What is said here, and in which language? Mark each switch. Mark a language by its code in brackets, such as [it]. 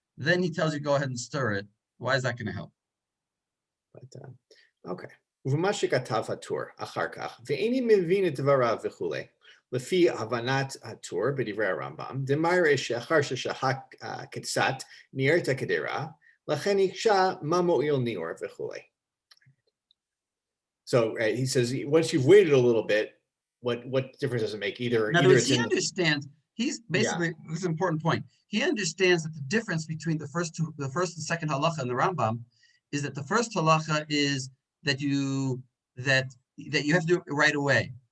[en] Then he tells you go ahead and stir it. Why is that going to help? But okay. [he] ומה שכתב הטור אחר כך, ואיני מבין את דבריו וכולי. לפי הבנת הטור בדברי הרמב"ם, דמיירא שאחר ששהה קצת ניער את הקדרה, לכן הקשה מה מועיל ניעור וכולי. [en] So he says, once you've waited a little bit, what difference does it make? In other words, he understands. He's basically, this is an important point. He understands that the difference between the first and second halacha in the Rambam is that the first halacha is that you have to do it right away.